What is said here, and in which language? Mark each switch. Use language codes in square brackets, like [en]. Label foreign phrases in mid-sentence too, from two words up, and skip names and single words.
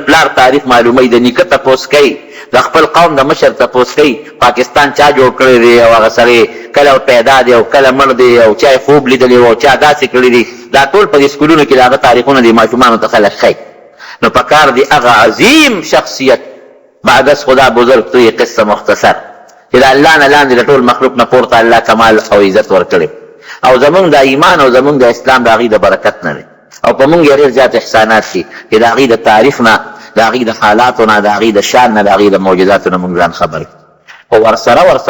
[ps] پلار تاریخ معلوموي د نیکه تپوس کوي د خپل قوم د مشر تپوس کوي پاکستان چا جوړ کړی دی او هغه سړی کله پیدا دی او کله مړ دی او چا یې خوب لیدلی او چا داسې کړي دي دا ټول په دې سکولونو کې د هغه تاریخونه دي ماشومانو ته خلک ښیي نو پکار دی هغه عظیم شخصیت [fa] بعد از خدا بزرگ تو [ps] یې [fa] قصه مختصر [ps] چې د الله نه لاندې د ټول مخلوق نه پورته الله کمال او عزت ورکړی او زمونږ د ایمان او زمونږ د اسلام د هغې د برکت نه دی او په مونږ یې ډېر زیات احسانات دي چې د هغې د تاریخ نه د هغې د حالاتو نه د هغې د شان نه د هغې د معجزاتو نه مونږ ځان خبر کړو خو ورسره